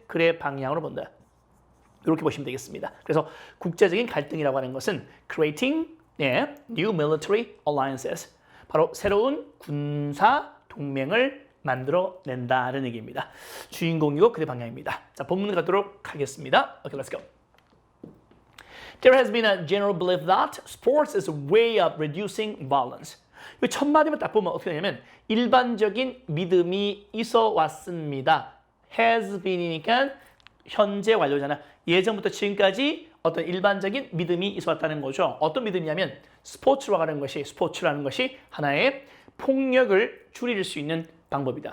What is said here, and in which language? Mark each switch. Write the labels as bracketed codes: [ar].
[ko] 그의 방향으로 본다. 이렇게 보시면 되겠습니다. 그래서 국제적인 갈등이라고 하는 것은 [en] creating new military alliances. [ko] 바로 새로운 군사 동맹을 만들어낸다는 얘기입니다. 주인공이고 그의 방향입니다. 자, 본문 가도록 하겠습니다. [en] Okay, let's go. There has been a general belief that sports is a way of reducing violence. [ko] 이 첫 마디만 딱 보면 어떻게 되냐면 일반적인 믿음이 있어 왔습니다. [en] has been [ko] 이니까 현재 완료잖아. 예전부터 지금까지 어떤 일반적인 믿음이 있어 왔다는 거죠. 어떤 믿음이냐면 스포츠라는 것이 하나의 폭력을 줄일 수 있는 방법이다.